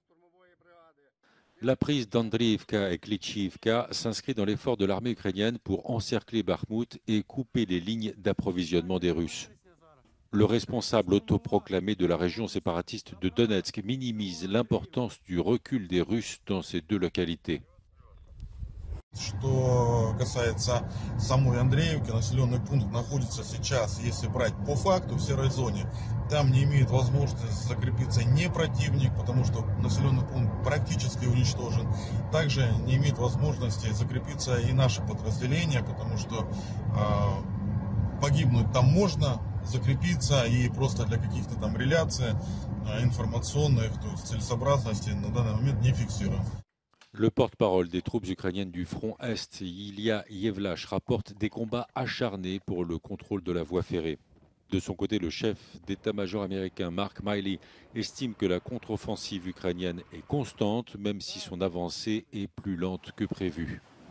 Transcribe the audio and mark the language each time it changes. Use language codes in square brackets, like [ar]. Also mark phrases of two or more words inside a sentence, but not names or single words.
[fr] La prise d'Andriivka et Klitschivka s'inscrit dans l'effort de l'armée ukrainienne pour encercler Bakhmout et couper les lignes d'approvisionnement des Russes. Le responsable autoproclamé de la région séparatiste de Donetsk minimise l'importance du recul des Russes dans ces 2 localités. [ru] Что касается самой Андреевки, населенный пункт находится сейчас, если брать по факту, в серой зоне. Там не имеет возможности закрепиться ни противник, потому что населенный пункт практически уничтожен. Также не имеет возможности закрепиться и наше подразделение, потому что погибнуть там можно, закрепиться и просто для каких-то там реляций информационных, то есть целесообразности на данный момент не фиксируем. [fr] Le porte-parole des troupes ukrainiennes du front Est, Ilya Yevlash, rapporte des combats acharnés pour le contrôle de la voie ferrée. De son côté, le chef d'état-major américain Mark Milley estime que la contre-offensive ukrainienne est constante, même si son avancée est plus lente que prévu.